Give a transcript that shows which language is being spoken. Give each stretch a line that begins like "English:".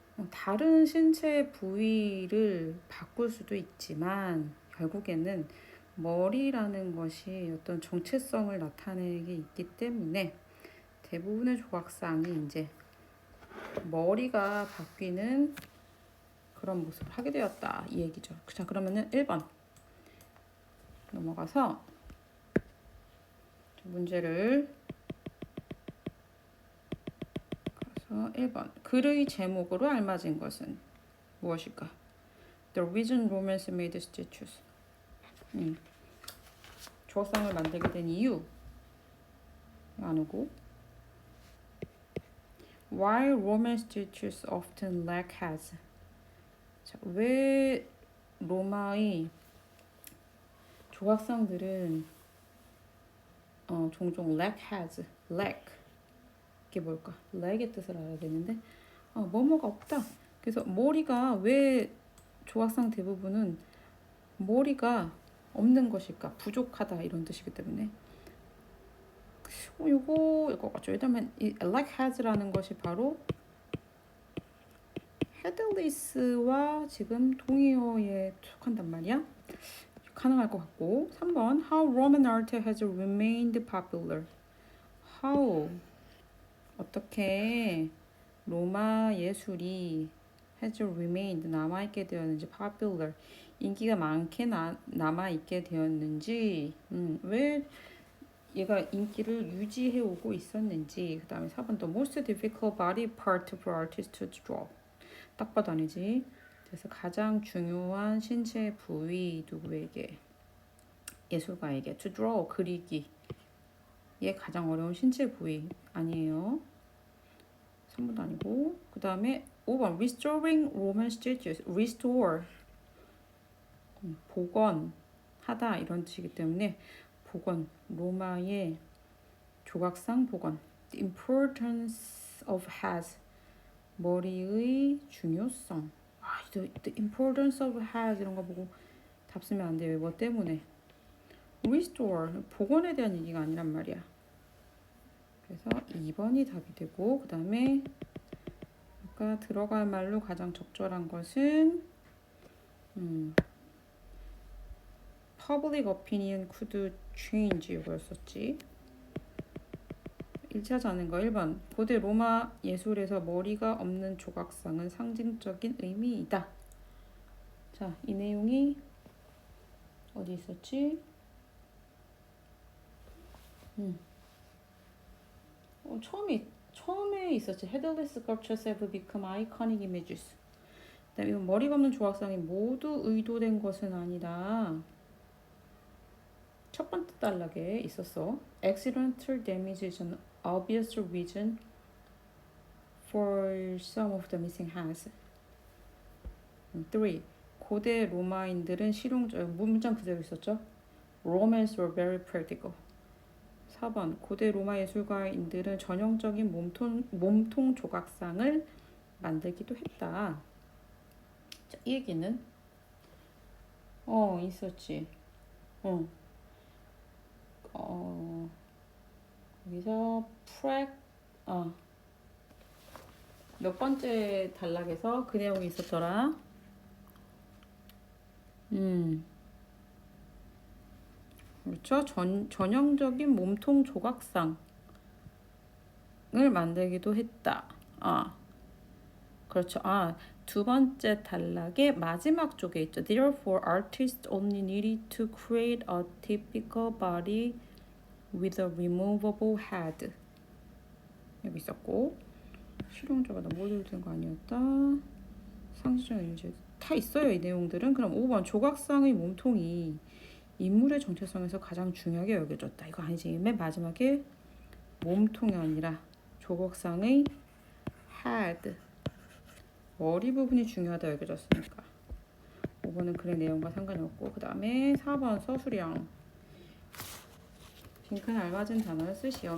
Korean: 다른 신체 부위를 바꿀 수도 있지만 결국에는 머리라는 것이 어떤 정체성을 나타내게 있기 때문에 대부분의 조각상이 이제 머리가 바뀌는 그런 모습을 하게 되었다, 이 얘기죠. 자, 그러면은 1번 넘어가서 문제를 1번. 글의 제목으로 알맞은 것은 무엇일까?
English: The reason Romans made statues.
Korean: 조각상을 만들게 된 이유 안 오고,
English: Why Roman statues often lack heads.
Korean: 자, 왜 로마의 조각상들은 종종 lack heads, lack, 이게 뭘까? lack의 뜻을 알아야 되는데 뭐뭐가 없다. 그래서 머리가 왜 조각상 대부분은 머리가 없는 것일까? 부족하다, 이런 뜻이기 때문에 이거 같죠. 왜냐면 이 lack heads라는 것이 바로 headless와 지금 동의어에 속한단 말이야. 가능할 것 같고.
English: 3번 How Roman art has remained popular.
Korean: How, 어떻게 로마 예술이
English: has remained,
Korean: 남아있게 되었는지, popular, 인기가 많게 남아있게 되었는지, 왜 얘가 인기를 유지해오고 있었는지. 그 다음에 4번
English: The most difficult body part for artists to draw.
Korean: 딱 봐도 아니지. 그래서 가장 중요한 신체 부위 누구에게? 예술가에게.
English: To draw,
Korean: 그리기. 얘 가장 어려운 신체 부위 아니에요. 3번도 아니고. 그 다음에 5번
English: Restoring Roman statues.
Korean: Restore, 복원하다, 이런 뜻이기 때문에 복원, 로마의 조각상 복원.
English: The importance of heads,
Korean: 머리의 중요성.
English: The importance of heads
Korean: 이런 거 보고 답 쓰면 안 돼요. 뭐 때문에? Restore, 복원에 대한 얘기가 아니란 말이야. 그래서 2번이 답이 되고, 그 다음에 아까 들어갈 말로 가장 적절한 것은
English: Public opinion could change,
Korean: 이거였었지. 1차 자는 거 1번. 고대 로마 예술에서 머리가 없는 조각상은 상징적인 의미이다. 자, 이 내용이 어디 있었지? 처음에 있었지.
English: Headless sculptures have become iconic images.
Korean: 그다음에 이건 머리가 없는 조각상이 모두 의도된 것은 아니다. 첫 번째 단락에 있었어.
English: Accidental damage is an obvious reason for some of the missing hands.
Korean: 3. 고대 로마인들은 실용적, 문장 그대로 있었죠.
English: Romans were very practical.
Korean: 4번 고대 로마 예술가인들은 전형적인 몸통 조각상을 만들기도 했다. 자, 이 얘기는 있었지. 어, 어, 여기서 몇 번째 단락에서 그 내용이 있었더라. 그렇죠. 전형적인 몸통 조각상을 만들기도 했다. 그렇죠. 두 번째 단락의 마지막 쪽에 있죠.
English: Therefore, artists only needed to create a typical body with a removable head.
Korean: 여기 있었고 실용적으로 모듈 된거 아니었다. 상징적인 이제 다 있어요. 이 내용들은. 그럼 5번 조각상의 몸통이 인물의 정체성에서 가장 중요하게 여겨졌다. 이거 아니지. 맨 마지막에 몸통이 아니라 조각상의 head 머리 부분이 중요하다 여겨졌으니까 5번은 글의 내용과 상관이 없고 그 다음에 4번 서술형 빈칸 알맞은 단어를 쓰시오.